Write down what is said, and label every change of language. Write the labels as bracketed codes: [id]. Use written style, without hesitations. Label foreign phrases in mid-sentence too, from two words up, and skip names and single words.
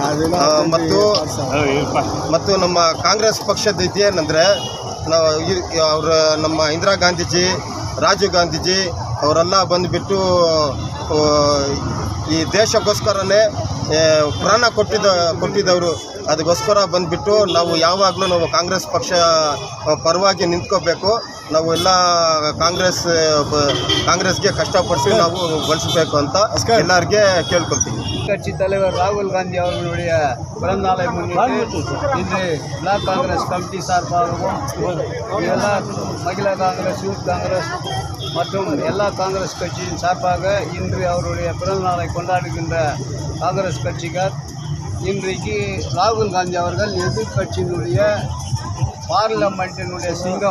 [kn] ಮತ್ತು ನಮ್ಮ ಕಾಂಗ್ರೆಸ್ ಪಕ್ಷದ ಇದೇನೆಂದರೆ, ನಮ್ಮ ಇಂದಿರಾ ಗಾಂಧೀಜಿ, ರಾಜೀವ್ ಗಾಂಧೀಜಿ ಅವರೆಲ್ಲ ಬಂದುಬಿಟ್ಟು ಈ ದೇಶಕ್ಕೋಸ್ಕರನೇ ಪ್ರಾಣ ಕೊಟ್ಟಿದ್ದವರು. ಅದಕ್ಕೋಸ್ಕರ ಬಂದುಬಿಟ್ಟು ನಾವು ಯಾವಾಗಲೂ ಕಾಂಗ್ರೆಸ್ ಪಕ್ಷ ಪರವಾಗಿ ನಿಂತ್ಕೋಬೇಕು. ನಾವು ಎಲ್ಲ ಕಾಂಗ್ರೆಸ್ಗೆ ಕಷ್ಟಪಟ್ಟು ನಾವು ಬಳಸಬೇಕು ಅಂತ ಎಲ್ಲರಿಗೆ ಕೇಳ್ಕೊಳ್ತೀವಿ. [ta] கட்சி தலைவர் ராகுல் காந்தி அவர்களுடைய பிறந்தநாளை முன்னிட்டு இன்று பிளாக் காங்கிரஸ் கமிட்டி சார்பாகவும் எல்லா மகிழா காங்கிரஸ், யூத் காங்கிரஸ் மற்றும் எல்லா காங்கிரஸ் கட்சியின் சார்பாக இன்று அவருடைய பிறந்தநாளை கொண்டாடுகின்ற காங்கிரஸ் கட்சிக்கார் இன்றைக்கு ராகுல் காந்தி அவர்கள் எதிர்கட்சியினுடைய பார்லிமெண்ட்டினுடைய சிங்கம்.